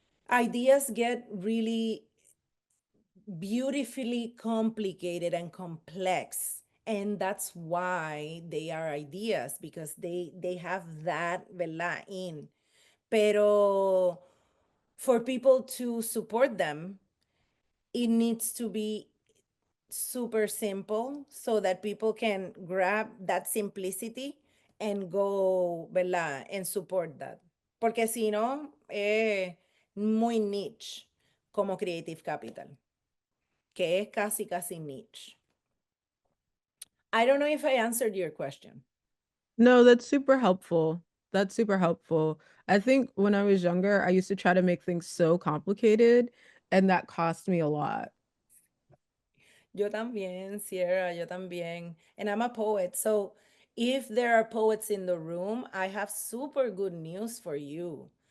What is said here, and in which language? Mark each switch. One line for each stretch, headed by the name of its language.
English: Ideas get really beautifully complicated and complex, and that's why they are ideas, because they have that,
Spanish: ¿verdad?,
English: in.
Spanish: Pero
English: for people to support them, it needs to be super simple so that people can grab that simplicity and go,
Spanish: ¿verdad?,
English: and support that.
Spanish: Porque si no, muy niche como Creative Capital, que es casi, casi niche.
English: I don't know if I answered your question. No, that's super helpful. That's super helpful. I think when I was younger, I used to try to make things so complicated, and that cost me a lot.
Spanish: Yo también, Sierra, yo también.
English: And I'm a poet. So if there are poets in the room, I have super good news for you.